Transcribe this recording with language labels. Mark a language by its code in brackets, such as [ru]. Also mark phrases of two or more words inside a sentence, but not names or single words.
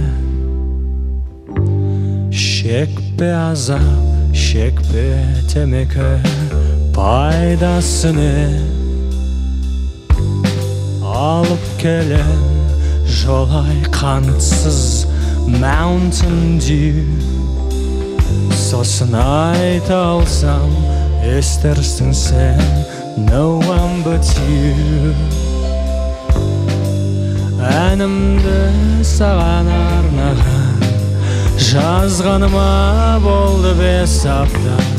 [kk] Шекпе азап, шекпе темекі пайдасы не? Алып келем жолай қантсыз Mountain Dew. Сосын айта алсам естерсің сен [en] No one but you. [kk] Әнімді саған арнаған жазғаныма болды 5 апта.